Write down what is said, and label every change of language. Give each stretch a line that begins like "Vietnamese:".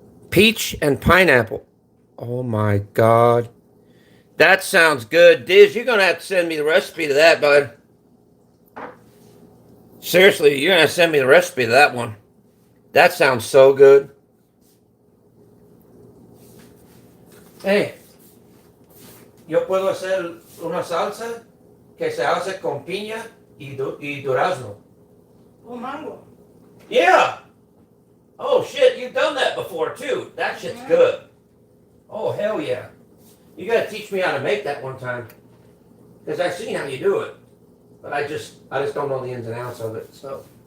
English: Peach and pineapple. Oh my God. That sounds good. Diz, you're going to have to send me the recipe to that, bud. Seriously, you're going to send me the recipe to that one. That sounds so good.
Spanish: Hey, yo puedo hacer una salsa que se hace con piña y durazno.
English: Oh, mango. Yeah. Oh, shit, you've done that before, too. That shit's good. Oh, hell yeah. You got to teach me how to make that one time. Because I've seen how you do it. But I just don't know the ins and outs of it, so.